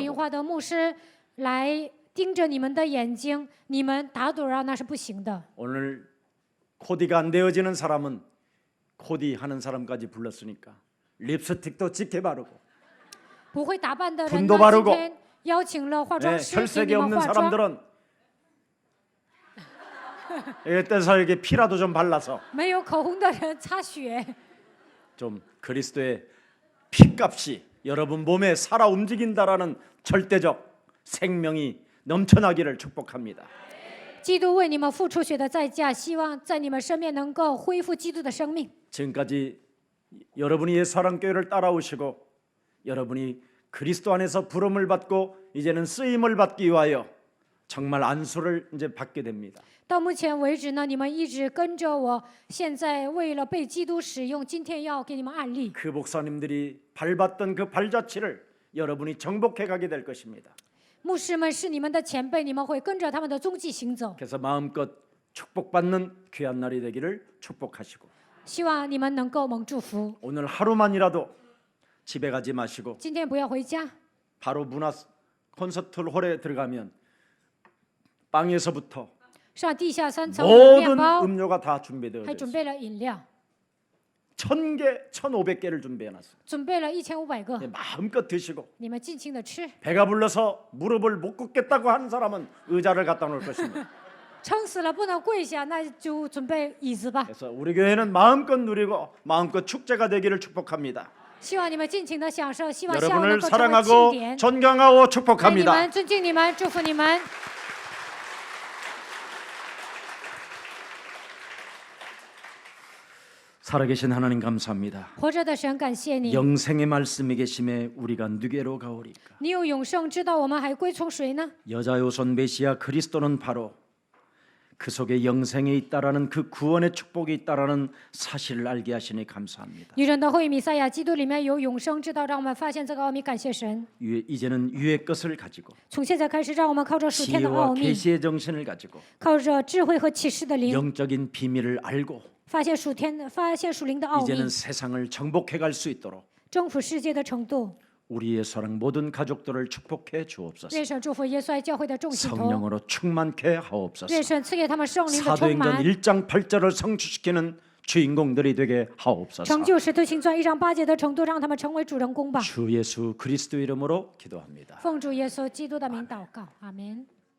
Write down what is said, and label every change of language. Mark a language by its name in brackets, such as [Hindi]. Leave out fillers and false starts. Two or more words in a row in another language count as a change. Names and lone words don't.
[Korean] 잡아먹으려고. [Chinese] 化的牧师来盯着你们的眼睛，你们打盹儿那是不行的。 [Korean] 오늘 코디가 안 되어지는 사람은 코디 하는 사람까지 불렀으니까 립스틱도 짙게 바르고 [Chinese] 不会打扮的人 [Korean] 분도 [Chinese] 呢， [Korean] 바르고 [Chinese] 今天邀请了化 [Korean] 네, [Chinese] 妆师给 [Korean] 혈색이 [Chinese] 你们 [Korean] 없는 [Chinese] 化妆。 [Korean] 사람들은 이때서 이렇게 피라도 좀 발라서 [Chinese] 没有口红的人擦血， [Korean] 좀 그리스도의 피값이 여러분 몸에 살아 움직인다라는 절대적 생명이 넘쳐나기를 축복합니다. [Chinese] 基督为你们付出血的代价，希望在你们身边能够恢复基督的生命。 [Korean] 지금까지 여러분이 예수사랑교회를 따라오시고 여러분이 그리스도 안에서 부름을 받고 이제는 쓰임을 받기 위하여 정말 안수를 이제 받게 됩니다. [Chinese] 到目前为止呢，你们一直跟着我，现在为了被基督使用，今天要给你们案例。 [Korean] 그 목사님들이 밟았던 그 발자취를 여러분이 정복해 가게 될 것입니다. [Chinese] 牧师们是你们的前辈，你们会跟着他们的踪迹行走。 [Korean] 그래서 마음껏 축복받는 귀한 날이 되기를 축복하시고 [Chinese] 希望你们能够蒙祝福。 [Korean] 오늘 하루만이라도 집에 가지 마시고 [Chinese] 今天不要回家， [Korean] 바로 문화 콘서트 홀에 들어가면 빵에서부터 [Chinese] 上地下3层有面 [Korean] 모든 [Chinese] 包， [Korean] 음료가 다 준비되어 [Chinese] 还准 [Korean] 있어요. [Chinese] 备了饮料， [Korean] 1000개, 1500개를 준비해놨어요. [Chinese] 准备了1500个， [Korean] 마음껏 드시고 [Chinese] 你们尽情的吃。 [Korean] 배가 불러서 무릎을 못 꿇겠다고 하는 사람은 의자를 갖다 놓을 것입니다. [Chinese] 撑死了不能跪下，那就准备椅子吧。 [Korean] 그래서 우리 교회는 마음껏 누리고 마음껏 축제가 되기를 축복합니다. [Chinese] 希望你们尽情的享受，希望下午能 [Korean] 여러분을 [Chinese] 够成为庆 [Korean] 사랑하고 [Chinese] 典。 [Korean] 존경하고 [Chinese] 爱你 [Korean] 축복합니다. [Chinese] 们，尊敬你们，祝福你们。 [Korean] 살아계신 하나님 감사합니다. [Chinese] 活着的神，感谢你， [Korean] 영생의 말씀이 계심에 우리가 누게로 가오리까. [Chinese] 你有永生，知道我们还归从谁呢？ [Korean] 여자요손 메시아 그리스도는 바로 그 속에 영생이 있다라는 그 구원의 축복이 있다라는 사실을 알게 하시니 감사합니다. [Chinese] 女人的后裔弥赛亚，基督里面有永生之道，让我们发现这个奥秘，感谢神。 [Korean] 이제는 유의 것을 가지고 [Chinese] 从现在开始，让我们靠着属天的奥 [Korean] 지혜와 [Chinese] 秘， [Korean] 계시의 정신을 가지고 [Chinese] 靠着智慧和启示的灵， [Korean] 영적인 비밀을 알고 [Chinese] 发现属灵的奥秘， [Korean] 이제는 세상을 정복해 갈 수 있도록 [Chinese] 征服世界的程度。 [Korean] 우리의 사랑 모든 가족들을 축복해 주옵소서. [Chinese] 愿神祝福耶稣爱教会的众信徒， [Korean] 성령으로 충만케 하옵소서. [Chinese] 愿神赐给他们圣灵的充 [Korean] 사도행전 [Chinese] 满， [Korean] 1장 8절을 성취시키는 주인공들이 되게 하옵소서. [Chinese] 成就使徒行传1章8节的程度，让他们成为主人公吧。 [Korean] 주 예수 그리스도 이름으로 기도합니다. [Chinese] 奉主耶稣基督的名祷告，阿门。